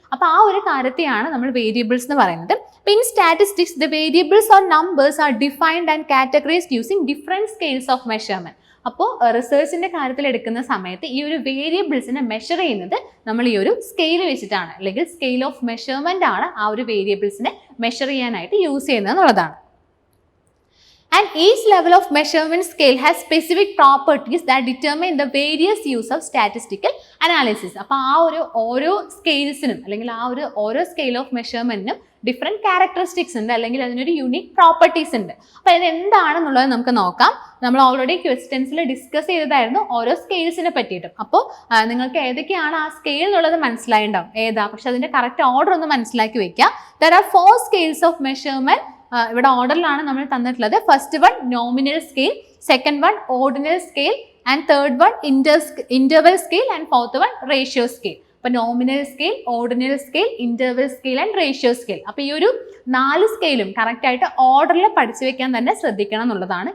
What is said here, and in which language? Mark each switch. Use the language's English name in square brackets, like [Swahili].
[Malayalam] അപ്പോൾ ആ ഒരു കാര്യത്തെയാണ് നമ്മൾ വേരിയബിൾസ് എന്ന് പറയുന്നത്. അപ്പോൾ [English] In statistics the variables or numbers are defined and categorised using different scales of measurement. [Malayalam] അപ്പോൾ റിസർച്ചിൻ്റെ കാര്യത്തിൽ എടുക്കുന്ന സമയത്ത് ഈ ഒരു വേരിയബിൾസിനെ മെഷർ ചെയ്യുന്നത് നമ്മൾ ഈ ഒരു സ്കെയിൽ വെച്ചിട്ടാണ്, അല്ലെങ്കിൽ സ്കെയിൽ ഓഫ് മെഷർമെന്റ് ആണ് ആ ഒരു വേരിയബിൾസിനെ മെഷർ ചെയ്യാനായിട്ട് യൂസ് ചെയ്യുന്നത് എന്നുള്ളതാണ്. [English] And each level of measurement scale has specific properties that determine the various use of statistical analysis. [Malayalam] അപ്പോൾ ആ ഒരു ഓരോ സ്കെയിൽസിനും അല്ലെങ്കിൽ ആ ഒരു ഓരോ സ്കെയിൽ ഓഫ് മെഷർമെന്റിനും ഡിഫറെൻറ്റ് ക്യാരക്ടറിസ്റ്റിക്സ് ഉണ്ട്, അല്ലെങ്കിൽ അതിനൊരു യൂണിക് പ്രോപ്പർട്ടീസ് ഉണ്ട്. അപ്പോൾ ഇത് എന്താണെന്നുള്ളത് നമുക്ക് നോക്കാം. നമ്മൾ ഓൾറെഡി ക്വസ്റ്റ്യൻസിൽ ഡിസ്കസ് ചെയ്തതായിരുന്നു ഓരോ സ്കെയിൽസിനെ പറ്റിയിട്ടും. അപ്പോൾ നിങ്ങൾക്ക് ഏതൊക്കെയാണ് ആ സ്കെയിൽ എന്നുള്ളത് മനസ്സിലായിട്ടുണ്ടാവും, ഏതാ, പക്ഷെ അതിൻ്റെ കറക്റ്റ് ഓർഡർ ഒന്ന് മനസ്സിലാക്കി വെക്കുക. [English] There are 4 scales of measurement. [Malayalam] ഇവിടെ ഓർഡറിലാണ് നമ്മൾ തന്നിട്ടുള്ളത്. [English] First one nominal scale, second one ordinal scale, and third one interval scale, and fourth one ratio scale. അപ്പോൾ nominal scale, ordinal scale, interval scale and ratio scale. [Malayalam] അപ്പോൾ ഈ ഒരു 4 സ്കെയിലും കറക്റ്റായിട്ട് ഓർഡറിൽ പഠിച്ചു വെക്കാൻ തന്നെ ശ്രദ്ധിക്കണം എന്നുള്ളതാണ്.